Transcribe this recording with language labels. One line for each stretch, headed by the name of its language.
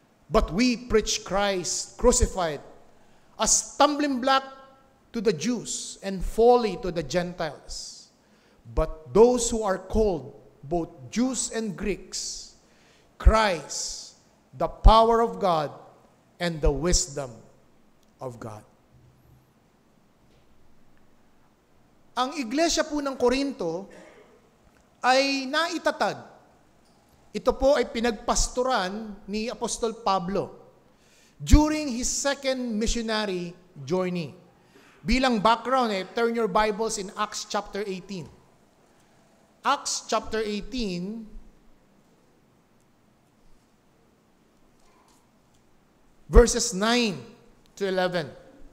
English: But we preach Christ crucified, a stumbling block to the Jews and folly to the Gentiles. But those who are called, both Jews and Greeks, Christ, the power of God and the wisdom of God.
Filipino: Ang iglesia po ng Korinto ay naitatag. Ito po ay pinagpastoran ni Apostol Pablo
English: during his second missionary journey. Bilang background, turn your Bibles in Acts chapter 18. Acts chapter 18, verses 9 to 11.